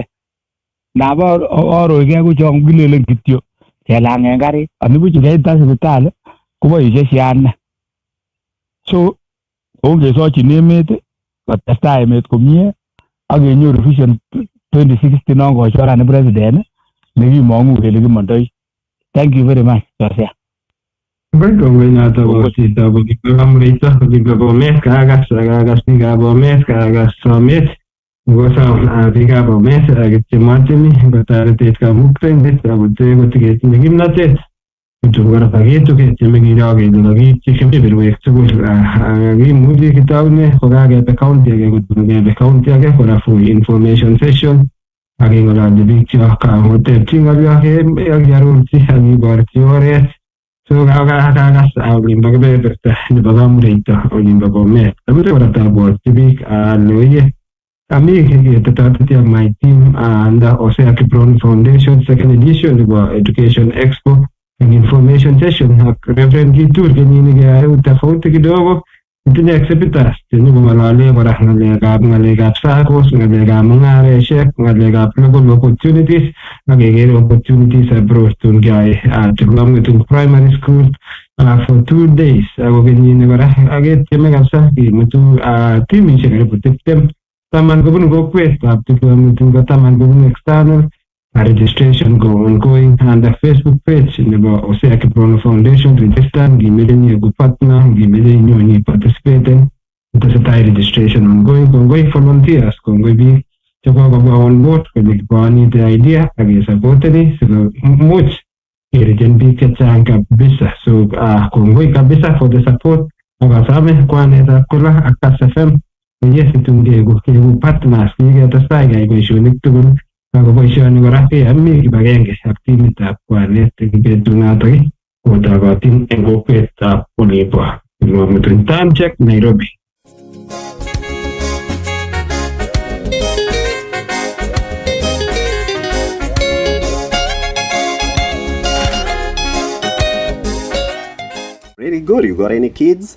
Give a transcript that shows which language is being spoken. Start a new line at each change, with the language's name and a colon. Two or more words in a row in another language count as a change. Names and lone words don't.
Kalenjin: Nabo aroigei ko chon kilelen kityo kelang'en karit anibuch ngeita sipitali koboisie SHA ine. So ongesochin emet kotestai emet komie ak kenyoru vision 2060 non kochoran president nekimong'u kele kimondoi.
English: Thank you very much Hosea.
Kalenjin: Kongoi noto ko chito Kamureito kokibo Bomet, kakas biikab Bomet, kakas somet ngosom biikab Bomet chematemi kotoretech kamuktaindet akote kotigetinye kimnotet kutum kora paketu ketieme kiro kele kakityi kebeberwek tugul kimuchi kitoune kokakebe county age kotun kebe county age kora
English: for information session
Kalenjin: akeng'ololchi biik chok kotepchi ng'olyo akiarorchi akiborchi oret. So kakas olimbo kebeberta nebo Kamureito olimbo Bomet. Abire kora tabwotchi biik ale oye ami ketetoti ak
English: my team under
Kalenjin: Hosea Kiprono Foundation
English: second edition
Kalenjin: nebo Education Expo and Information Session ak Reverend Kitur kenyini keyai
Swahili: tofauti kidogo.
Kalenjin: Tinye exhibitors chenyo kong'alale kora ng'alekab SACCOs, ng'alekab mung'areshek, ng'alekab
English: local opportunities
Kalenjin: ak kekere
English: opportunities abroad
Kalenjin: tun kyoe
English: development in primary school for 2 days.
Kalenjin: Ako kenyini kora aketieme kabisa kimutu timishek karibu 20 taman kobunu kokwet ab development ko taman kobunu external.
English: Registration go ongoing on the Facebook page
Kalenjin: nebo
English: Hosea Kiprono Foundation.
Kalenjin: Register ngimeche nyie ku partner, ngimeche nyonyi participate tesetai registration kongoi volunteers kongoi biik chekokobwa
English: on board
Kalenjin: kole kiponite idea ak kesupporteni sikomuch kerichen biik chechang kabisa. So kongoi kabisa
English: for the support
Kalenjin: ak asome kwanetab Kola ak Kass FM yes itun kegu partners kiketestai keyai boisionik tugul ako boisioni kora keyami kibagenge ak timitab kwanet eng betunotok kotokotin eng kokwetab Olibo.
English: Between time check Nairobi. Really good. You got any kids?